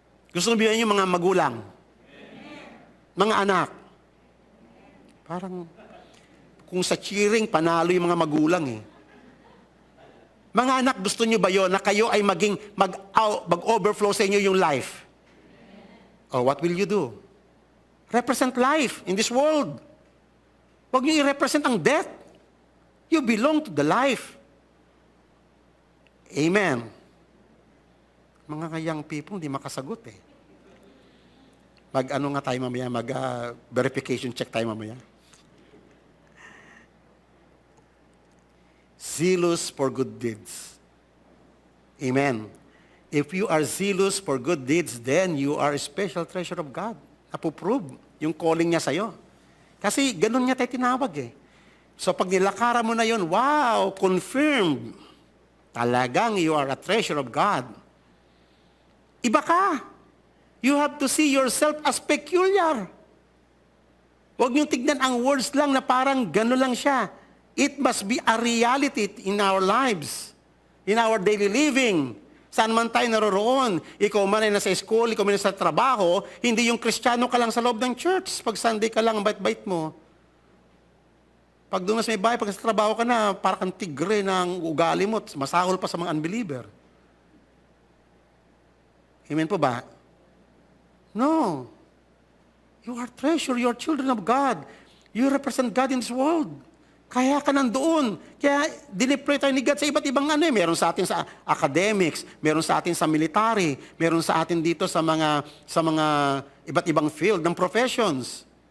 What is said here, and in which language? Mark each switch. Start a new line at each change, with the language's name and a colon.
Filipino: Gusto niyo ba yun yung mga magulang? Mga anak? Parang, kung sa cheering, panalo yung mga magulang eh. Mga anak, gusto niyo ba yun na kayo ay mag-overflow sa inyo yung life?
English: Or what will you do? Represent life in this world.
Filipino: Huwag niyo i-represent ang death.
English: You belong to the life. Amen.
Filipino: Mga young people, hindi makasagot eh. Mag-ano nga tayo mamaya,
English: verification check
Filipino: tayo mamaya.
English: Zealous for good deeds. Amen. If you are zealous for good deeds, then you are a special treasure of God.
Filipino: Napuprove yung calling niya sa'yo. Kasi ganun niya tayo tinawag eh. So pag nilakaran mo na yun, wow, confirmed. Talagang
English: you are a treasure of God.
Filipino: Iba ka.
English: You have to see yourself as peculiar.
Filipino: Huwag niyong tignan ang words lang na parang gano'n lang siya.
English: It must be a reality in our lives, in our daily living.
Filipino: Saan man tayo naroroon, ikaw man ay nasa school, ikaw man ay nasa trabaho, hindi yung Kristiyano ka lang sa loob ng church. Pag Sunday ka lang, ang bait-bait mo. Pag doon sa may bahay, pag sa trabaho ka na, parang tigre ng ugali mo, masahol pa sa mga unbeliever. Amen po ba? No.
English: You are treasure, you are children of God. You represent God in this world.
Filipino: Kaya ka nandoon. Kaya dineploy tayo ni God sa iba't ibang ano eh. Meron sa atin sa academics, meron sa atin sa military, meron sa atin dito sa mga iba't ibang field ng professions.